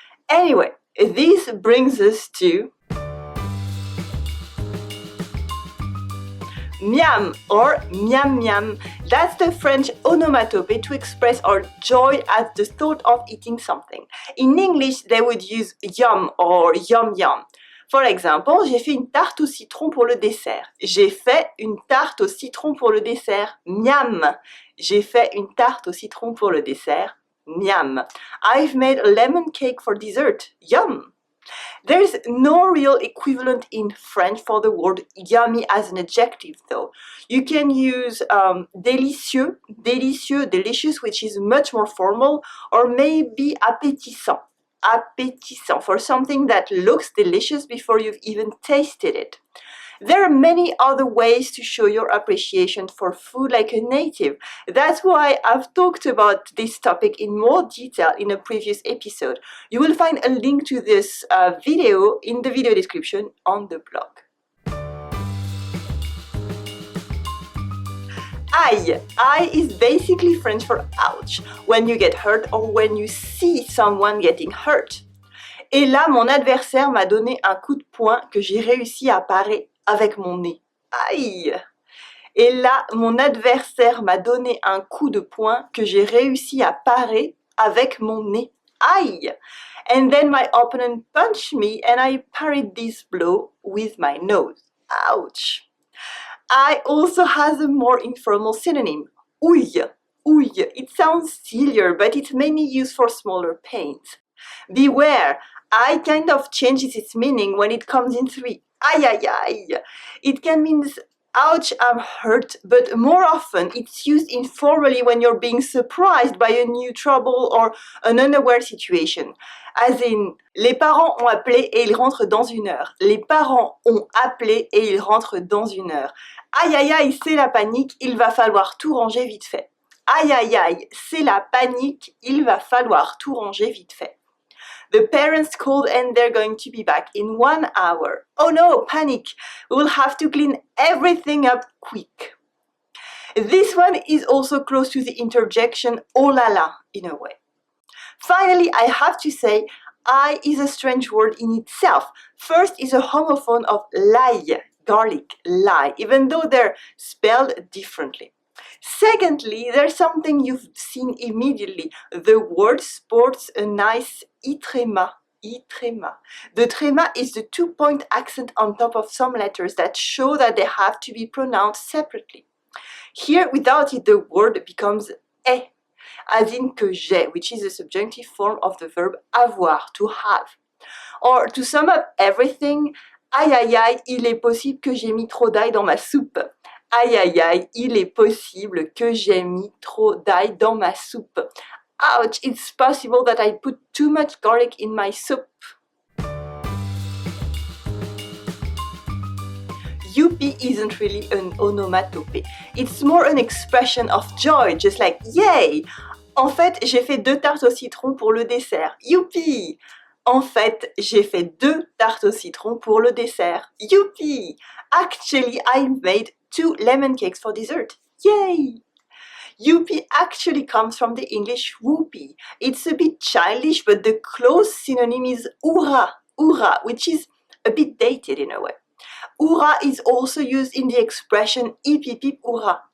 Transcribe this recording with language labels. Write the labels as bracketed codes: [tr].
[en] Anyway, this brings us to miam or miam miam. That's the French onomatopoeia to express our joy at the thought of eating something. In English, they would use yum or yum yum. [fr] For example, j'ai fait une tarte au citron pour le dessert. J'ai fait une tarte au citron pour le dessert. Miam. J'ai fait une tarte au citron pour le dessert. Miam. [en] I've made a lemon cake for dessert. Yum. There is no real equivalent in French for the word yummy as an adjective, though. You can use délicieux, délicieux, delicious, which is much more formal, or maybe appétissant. Appétissant, for something that looks delicious before you've even tasted it. There are many other ways to show your appreciation for food like a native. That's why I've talked about this topic in more detail in a previous episode. You will find a link to this video in the video description on the blog. Aïe. Aïe is basically French for ouch, when you get hurt or when you see someone getting hurt. [fr] Et là, mon adversaire m'a donné un coup de poing que j'ai réussi à parer avec mon nez. Aïe! Et là, mon adversaire m'a donné un coup de poing que j'ai réussi à parer avec mon nez. Aïe! [en] And then my opponent punched me and I parried this blow with my nose. Ouch! I also has a more informal synonym, ouille, ouille. It sounds sillier, but it's mainly used for smaller pains. Beware, I kind of changes its meaning when it comes in three. Aïe, aïe, aïe. It can mean, ouch, I'm hurt, but more often it's used informally when you're being surprised by a new trouble or an unaware situation. As in, [fr] les parents ont appelé et ils rentrent dans une heure. Les parents ont appelé et ils rentrent dans une heure. Aïe aïe aïe, c'est la panique, il va falloir tout ranger vite fait. Aïe aïe aïe, c'est la panique, il va falloir tout ranger vite fait. [en] The parents called and they're going to be back in 1 hour. Oh no, panic! We will have to clean everything up quick. This one is also close to the interjection oh la la in a way. Finally, I have to say, I is a strange word in itself. First is a homophone of l'ail, garlic, lie, even though they're spelled differently. Secondly, there's something you've seen immediately. The word sports a nice i-tréma. I-tréma. The tréma is the 2-point accent on top of some letters that show that they have to be pronounced separately. Here, without it, the word becomes est, as in que j'ai, which is the subjunctive form of the verb avoir, to have. Or, to sum up everything, [fr] aïe aïe aïe, il est possible que j'ai mis trop d'ail dans ma soupe. Aïe aïe aïe, il est possible que j'ai mis trop d'ail dans ma soupe. [en] Ouch, it's possible that I put too much garlic in my soup. Youpi isn't really an onomatopée. It's more an expression of joy, just like yay! [fr] En fait, j'ai fait 2 tartes au citron pour le dessert. Youpi! En fait, j'ai fait 2 tartes au citron pour le dessert. Youpi! [en] Actually, I made 2 lemon cakes for dessert. Yay! Youpi actually comes from the English whoopee. It's a bit childish, but the close synonym is hurrah, hurrah, which is a bit dated in a way. Hurrah is also used in the expression hippie peep hurrah.